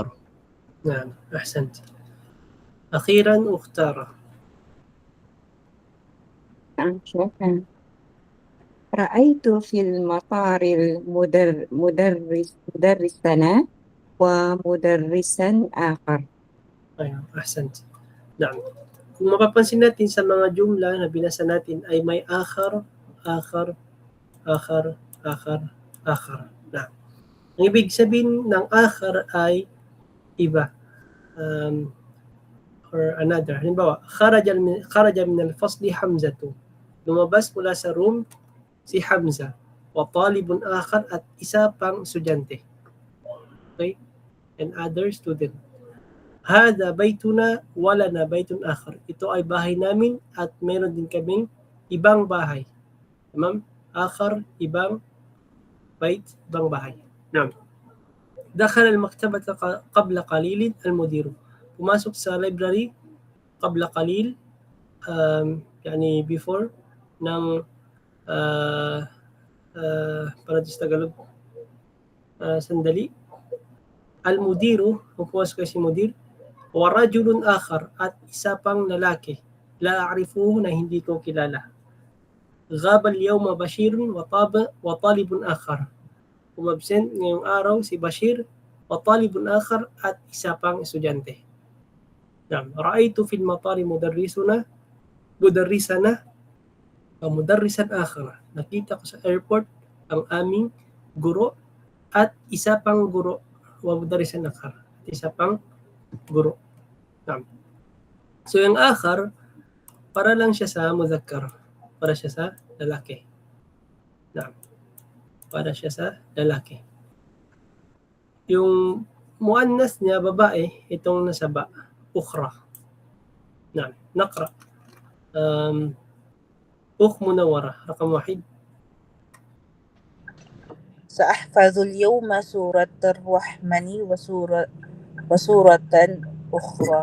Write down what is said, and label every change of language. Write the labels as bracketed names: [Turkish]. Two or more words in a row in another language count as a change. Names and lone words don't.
[Arabic] نعم، أحسنت. أخيرا أختاره. شكرا. رأيت في المطار مدرسنا ومدرسا آخر. أيوة، أحسنت. نعم. [Filipino] Kung mapapansin natin sa mga jumla na binasa natin ay may akhar. Na. Ang ibig sabihin ng akhar ay iba. [English] Or another. [Filipino] Halimbawa, [Arabic] خرج من الفصل حمزة. [Filipino] Lumabas mula sa room si Hamza. [Arabic] وطالب آخر, [Filipino] at isa pang estudyante. [English] Okay? And other student. [Arabic] هذا بيتنا ولنا بيت آخر. [Filipino] Ito ay bahay namin at meron din kaming ibang bahay. Tamam? Akhar, ibang bayt, ibang bahay. Naam. [Arabic] دخل المكتبة قبل قليل المدير. [Filipino] Pumasok sa library [Arabic] قبل قليل, [Filipino] yani before ng para sa Tagalog, sandali. Al-mudiru, pumasok kasi mudir. [Arabic] ورجل آخر, [Filipino] at isa pang lalaki. [Arabic] لا أعرفه, [Filipino] na hindi ko kilala. [Arabic] غاب اليوم بشير وطالب آخر. [Filipino] Umabsent ngayong araw si Bashir, [Arabic] وطالب آخر, [Filipino] at isa pang estudyante. [Arabic] نعم، رأيت في المطار مدرسنا ومدرسا آخر. [Filipino] Nakita ko sa airport ang aming guro at isa pang guro, [Arabic] ومدرسا آخر, [Filipino] at isa pang guro. Naam. So yung akhar, para lang siya sa mudhakkar, para siya sa lalaki. Naam. Para siya sa lalaki. Yung muannas niya, babae, itong nasa ba, ukhra. [Arabic] نعم. نقرأ. أخ منورة رقم 1. سأحفظ اليوم سورة الرحمن وسورة أخرى.